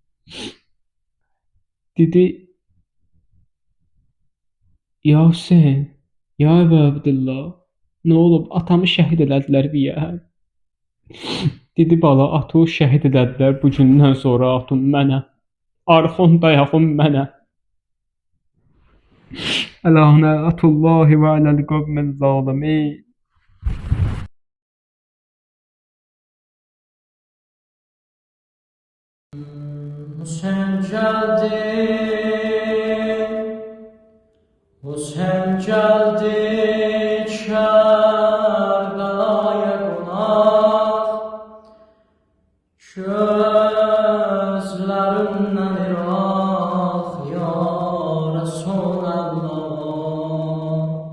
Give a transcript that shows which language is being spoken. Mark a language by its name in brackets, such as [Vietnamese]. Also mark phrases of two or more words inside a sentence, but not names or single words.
[Azerbaijani] Dedi, ya Hüseyn, ya Əbu Abdullah, nə olub, atamı şəhid elədilər biyə. Dedi, bala, atı şəhid elədilər, bu gündən sonra atım mənə, arxon dayağım mənə. [Arabic] ألا لعنة الله على القوم الظالمين. [Turkish] Hüseyin geldi, Hüseyin geldi, Kerbela'ya konar, gözlerinden irak [Arabic] يا رسول الله.